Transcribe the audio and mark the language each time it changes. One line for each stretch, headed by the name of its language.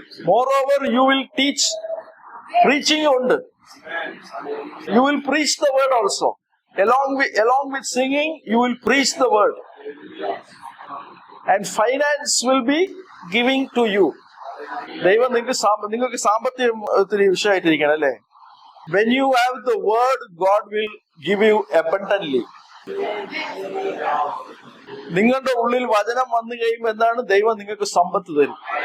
English: Moreover, you will teach. Preaching ഉണ്ട്. You will preach the word also. Along with singing, you will preach the word. And finance will be giving to you.
Malayalam: ദൈവം നിങ്ങൾക്ക് സാമ്പത്തികം ഒത്തിരി വിഷയമായിട്ടിരിക്കണം അല്ലേ?
English: When you have the word, God will give you abundantly.
Malayalam: നിങ്ങളുടെ ഉള്ളിൽ വചനം വന്നു കഴിയുമ്പോൾ എന്താണ്? ദൈവം നിങ്ങൾക്ക് സമ്പത്ത് തരും.